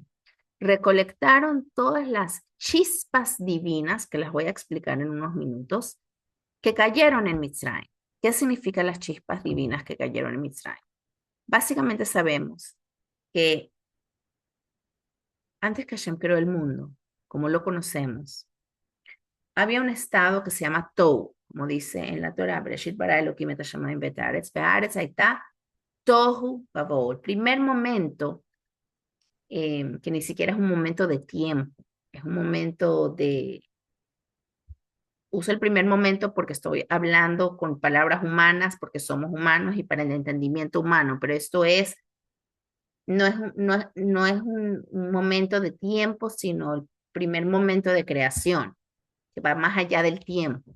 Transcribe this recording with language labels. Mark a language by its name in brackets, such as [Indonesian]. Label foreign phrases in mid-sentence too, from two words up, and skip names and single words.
[Spanish] Recolectaron todas las chispas divinas, que las voy a explicar en unos minutos, que cayeron en Mitzrayim. ¿Qué significan las chispas divinas que cayeron en Mitzrayim? Básicamente sabemos que antes que Hashem creó el mundo, como lo conocemos, había un estado que se llama Tou, como dice en la Torah, [Hebrew] בראשית ברא אלהים את השמים ואת הארץ והארץ היתה תהו ובהו. [Spanish] El primer momento, que ni siquiera es un momento de tiempo, es un momento uso el primer momento porque estoy hablando con palabras humanas, porque somos humanos y para el entendimiento humano, pero esto no es un momento de tiempo, sino el primer momento de creación, que va más allá del tiempo.